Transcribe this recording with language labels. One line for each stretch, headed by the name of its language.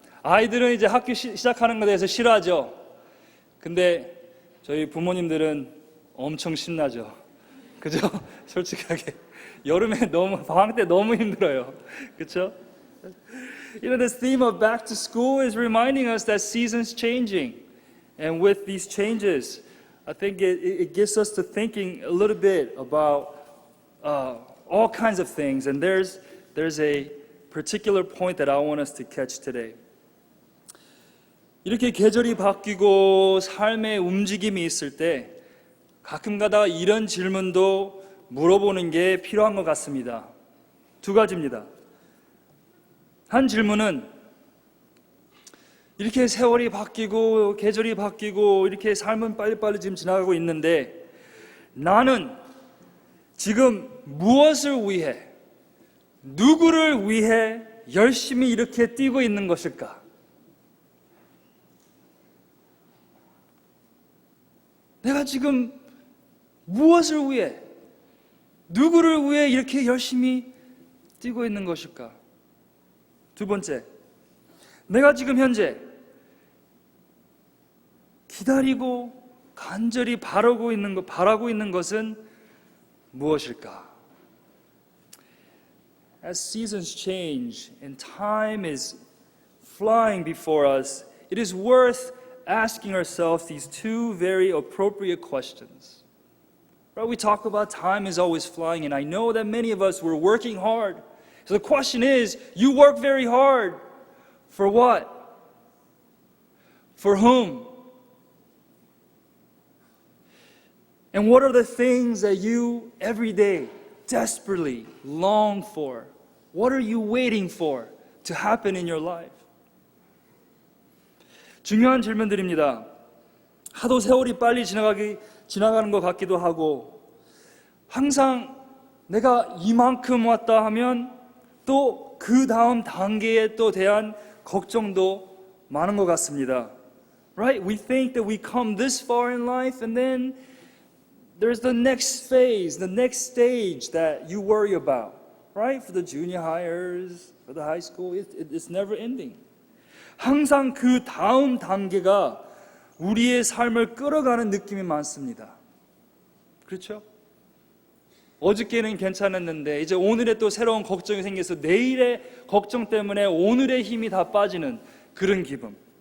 Korean: 아이들은 이제 학교 시작하는 것에 대해서 싫어하죠. 근데 저희 부모님들은 엄청 신나죠. 그죠? 솔직하게 여름에 방학 때 너무 힘들어요. 그렇죠?
English: This theme of back to school is reminding us that seasons changing, and with these changes, I think it gets us to thinking a little bit about all kinds of things. And there's a particular point that I want us to catch today.
Korean: 이렇게 계절이 바뀌고 삶의 움직임이 있을 때 가끔가다 이런 질문도 물어보는 게 필요한 것 같습니다. 두 가지입니다. 한 질문은 이렇게 세월이 바뀌고 계절이 바뀌고 이렇게 삶은 빨리빨리 지금 지나가고 있는데 나는 지금 무엇을 위해, 누구를 위해 열심히 이렇게 뛰고 있는 것일까? 내가 지금 무엇을 위해, 누구를 위해 이렇게 열심히 뛰고 있는 것일까? 두 번째, 내가 지금 현재 기다리고 간절히 바라고 있는 것은 무엇일까?
English: As seasons change and time is flying before us, it is worth asking ourselves these two very appropriate questions. Right? We talk about time is always flying, and I know that many of us were working hard. So the question is, you work very hard. For what? For whom? And what are the things that you every day desperately long for? What are you waiting for to happen in your life?
Korean: 중요한 질문들입니다. 하도 세월이 빨리 지나가는 것 같기도 하고, 항상 내가 이만큼 왔다 하면 또 그 다음 단계에 또 대한 걱정도 많은 것 같습니다.
English: Right? We think that we come this far in life and then there's the next phase, the next stage that you worry about. Right? For the junior hires, for the high school, it's never ending.
Korean: 항상 그 다음 단계가 우리의 삶을 끌어가는 느낌이 많습니다. 그렇죠? 어저께는 괜찮았는데 이제 오늘에 또 새로운 걱정이 생겨서 내일의 걱정 때문에 오늘의 힘이 다 빠지는 그런 기분.